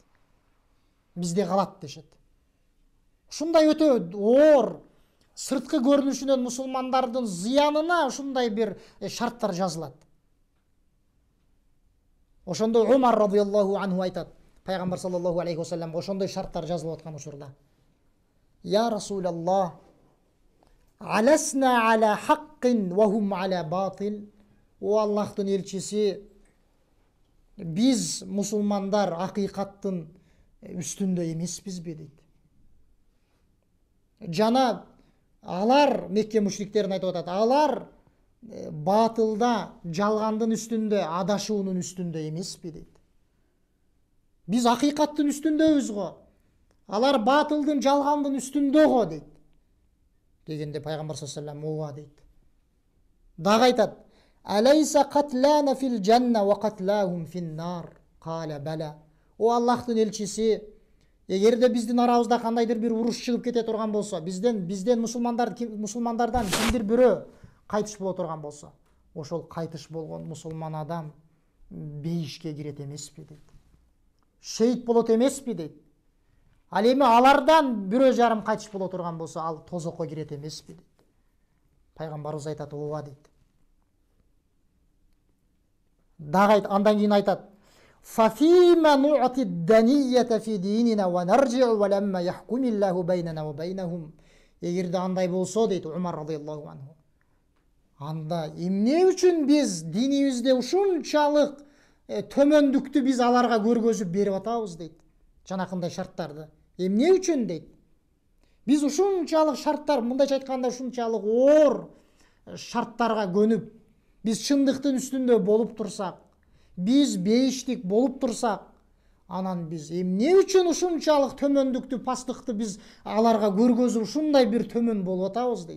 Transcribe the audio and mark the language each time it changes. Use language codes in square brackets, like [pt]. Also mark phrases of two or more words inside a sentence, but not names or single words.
[ky] Бизде калат дешет. Ушундай өтө оор, сырткы көрүнүшүнөн мусулмандардын зыянына ушундай бир шарттар жазылат. Ошондо Умар [ar] رضي الله عنه [ky] айтат, Пайгамбар [ar] صلى الله عليه وسلم [ky] ошондой шарттар жазылып аткан учурда: [ar] يا رسول الله، ألسنا على حق وهم على باطل. [ky] О Аллахтын элчиси, биз мусулмандар акыйкаттын үстүндө эмеспизби дейт. Жана алар, Мекке мушриктерин айтып атат, алар батылда, жалгандын үстүндө, адашуунун үстүндө эмеспи дейт. Биз акыйкаттын үстүндөбүз го, алар батылдын, жалгандын үстүндө го дейт. Дегенде Пайгамбар [ar] صلى الله عليه وسلم [ky] ооба дейт. Дагы айтат: [ar] أليس قتلانا في الجنة وقتلاهم في النار. قال بلى. [ky] О Аллахтын элчиси, эгерде биздин арабызда кандайдыр бир уруш чыгып кете турган болсо, бизден мусулмандардан кимдир бирөө кайтыш боло турган болсо, ошол кайтыш болгон мусулман адам бейишке кирет эмеспи дейт. шейит болот эмеспи дейт. Ал эми алардан 1,5 кайтыш боло турган болсо, ал тозокко кирет эмеспи дейт. Пайгамбарыбыз айтат, ооба дейт. Дагы андан кийин айтат: [ar] فَفِيمَ نُعْطِ الدَّنِيَّةَ فِي دِينِنَا وَنَرْجِعُ وَلَمَّا يَحْكُمِ اللَّهُ بَيْنَنَا وَبَيْنَهُمْ. [ky] Эгерде андай болсо дейт Умар [ar] رضي الله عنه, [ky] анда эмне үчүн биз динибизде ушунчалык төмөндүктү биз аларга көргөзүп берип атабыз дейт. Жанакындай шарттарды. Эмне үчүн дейт? Биз ушунчалык шарттар, мындайча айтканда ушунчалык оор шарттарга көнүп, биз чындыктын үстүндө болуп турсак, биз бейиштик болуп турсак, анан биз эмне үчүн ушунчалык төмөндүктү, пастыкты биз аларга көргөзүп ушундай бир төмөн болуп атабыз дейт.